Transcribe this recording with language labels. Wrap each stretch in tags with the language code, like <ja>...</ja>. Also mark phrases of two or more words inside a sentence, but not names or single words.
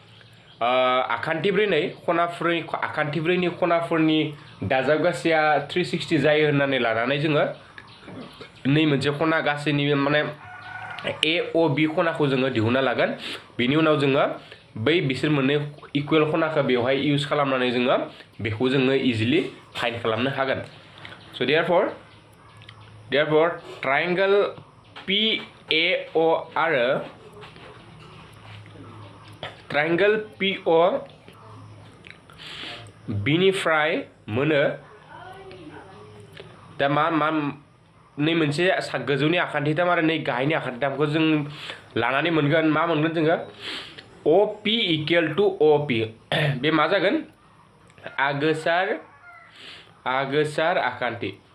<brx>आखान्थिब्रैनि खनाफोरनि दाजाबगासेया 360 जायो होननानै लानानै जोङो नै मोनसे खना गासैनि माने AOB खनाखौ जोङो दिहुनना लागोन बिनि उनाव जोङो बै बिसोर मोननै इक्वल खनाखौ बेवहाय इउज खालामनानै जोङो बेखौ जोङो</brx> <en>easily find</en> <brx>खालामनो हागोन</brx> <en>so therefore triangle PAO</en> <brx>आरो triangle PO बिनिफ्राय मोनो दा मा नै मोनसे गोजौनि आखान्थिथाम आरो नै गाहायनि आखान्थिथामखौ जों लानानै मोनगोन मा मोनगोन जोङो</brx> <en>OP equal to OP</en> <brx>बे मा जागोन आगोसार आखान्थि</brx>